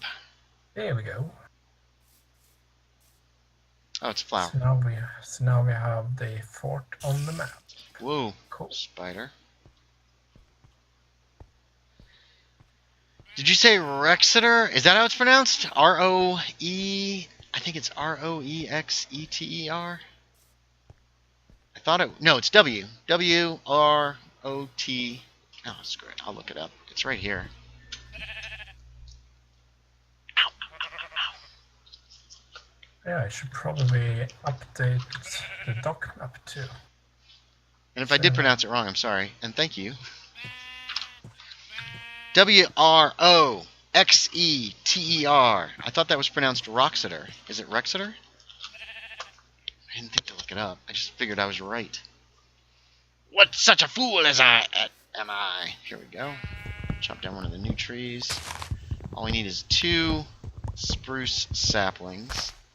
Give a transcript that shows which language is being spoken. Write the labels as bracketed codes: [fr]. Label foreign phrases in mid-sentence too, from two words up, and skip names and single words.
[en] There we go. Oh, it's a flower. So now we have the fort on the map. Whoa. Cool. Spider. Did you say Rexeter? Is that how it's pronounced? R-O-E... I think it's R-O-E-X-E-T-E-R? I thought it... No, it's W. W-R-O-T... Oh, screw it. I'll look it up. It's right here. Ow, ow, ow, ow. Yeah, I should probably update the doc map too. And if I did pronounce it wrong, I'm sorry. And thank you. W-R-O-X-E-T-E-R. I thought that was pronounced Roxeter. Is it Rexeter? I didn't think to look it up. I just figured I was right. What such a fool as am I? Here we go. Chop down one of the new trees. All we need is 2 spruce saplings.